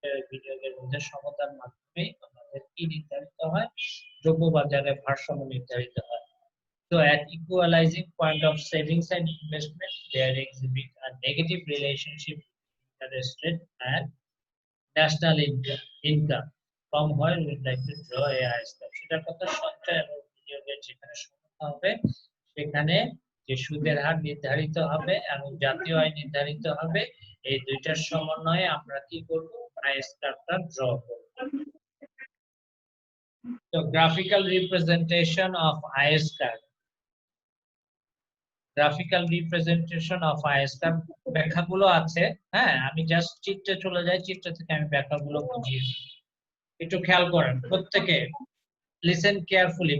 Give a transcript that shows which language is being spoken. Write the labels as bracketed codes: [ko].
[bn] বিনিয়োগের মধ্যে সমতার মাধ্যমে আমাদের কি নির্ধারিত হয়? দ্রব্যবাজারের ভারসাম্য নির্ধারিত হয়। [en] So at equalizing point of savings and investment, there exhibit a negative relationship between interest rate and national income. From where we would like to draw a diagram. [bn] সেটার কথা সঞ্চয় এবং বিনিয়োগের যেখানে সমতা হবে, সেখানে যে সুদের হার নির্ধারিত হবে এবং জাতীয় আয় নির্ধারিত হবে, এই দুইটার সমন্বয়ে আমরা কি করব? আয় স্কারটা ড্র করব। [en] So graphical representation of আয় স্কার। [bn] গ্রাফিক্যাল রিপ্রেজেন্টেশন অফ আইএসকার ব্যাখ্যাগুলো আছে। হ্যাঁ, আমি জাস্ট চিত্রে চলে যাই, চিত্র থেকে আমি ব্যাখ্যাগুলো বুঝিয়ে দিই। একটু খেয়াল করেন প্রত্যেকে, লিসেন কেয়ারফুলি।